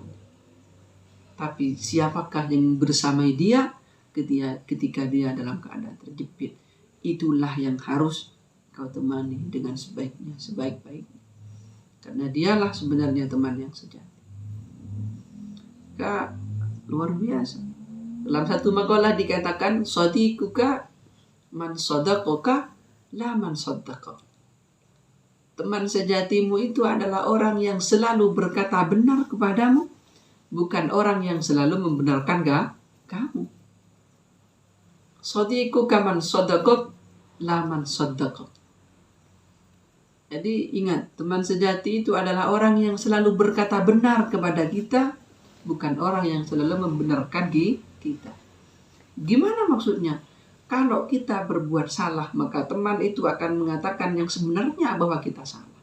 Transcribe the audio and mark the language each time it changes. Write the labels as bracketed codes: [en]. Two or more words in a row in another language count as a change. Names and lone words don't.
[id] Tapi siapakah yang bersamai dia ketika dia dalam keadaan terjepit? Itulah yang harus kau temani dengan sebaik-baiknya. Karena dialah sebenarnya teman yang sejati. Kak, luar biasa. Dalam satu makalah dikatakan [ar] صديقك من صدقك لا من صدّقك. [id] teman sejatimu itu adalah orang yang selalu berkata benar kepadamu, bukan orang yang selalu membenarkan kamu. [ar] صديقك من صدقك لا من صدّقك. [id] Jadi ingat, teman sejati itu adalah orang yang selalu berkata benar kepada kita, bukan orang yang selalu membenarkan kita. Gimana maksudnya? Kalau kita berbuat salah, maka teman itu akan mengatakan yang sebenarnya bahwa kita salah.